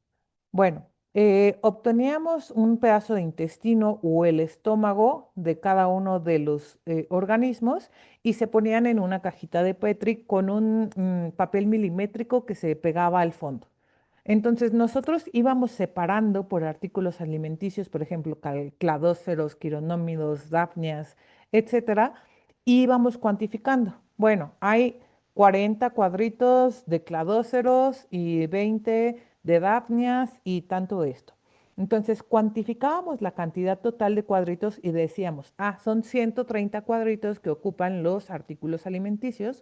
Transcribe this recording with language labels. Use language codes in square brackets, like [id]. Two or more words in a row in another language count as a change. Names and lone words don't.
[es] Bueno, obteníamos un pedazo de intestino o el estómago de cada uno de los organismos y se ponían en una cajita de Petri con un papel milimétrico que se pegaba al fondo. Entonces nosotros íbamos separando por artículos alimenticios, por ejemplo, cladóceros, quironómidos, dafnias, etcétera, y íbamos cuantificando. Bueno, hay 40 cuadritos de cladóceros y 20 de dapnias y tanto esto. Entonces cuantificábamos la cantidad total de cuadritos y decíamos, son 130 cuadritos que ocupan los artículos alimenticios.